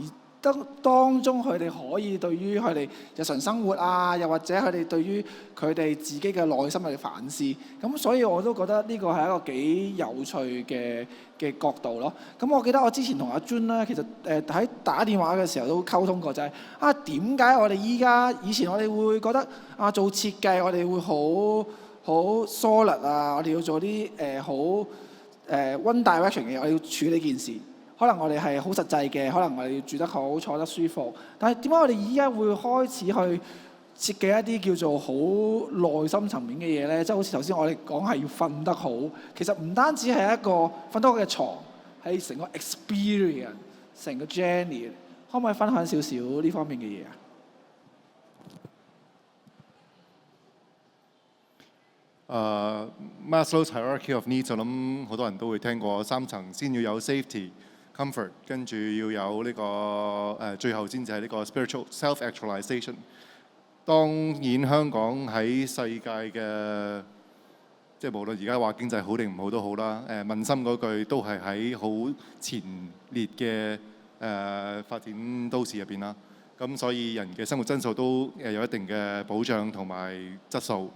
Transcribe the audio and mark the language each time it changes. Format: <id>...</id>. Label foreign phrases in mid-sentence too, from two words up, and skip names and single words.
<yue>當中佢哋可以對於佢哋日常生活啊，又或者佢哋對於佢哋自己嘅內心嘅反思，咁所以我都覺得呢個係一個幾有趣嘅角度咯。咁我記得我之前同阿 Jun 咧，其實喺打電話嘅時候都溝通過，就係點解我哋以前我哋會覺得做設計我哋會好 solid 啊，我哋要做啲好</yue> <en>one direction</en> <yue>嘅嘢，我哋要處理件事。可能我哋係好實際嘅，可能我哋要住得好、坐得舒服。但係點解我哋依家會開始去設計一啲叫做好內心層面嘅嘢咧？即係好似頭先我哋講係要瞓得好，其實唔單止係一個瞓得好嘅床，係成個 experience、成個 journey。可唔可以分享少少呢方面嘅嘢啊</yue> <en>？Maslow's hierarchy of needs，</en> <yue>我諗好多人都會聽過3層，先要有 safety。comfort， 跟住要有呢個最後先至係呢個</yue> <en>spiritual self-actualization。</en> <yue>當然香港喺世界嘅，即係無論而家話經濟好定唔好都好啦，問心嗰句都係喺好前列嘅發展都市入邊啦。咁所以人嘅生活質素都有一定嘅保障同埋質素。</yue>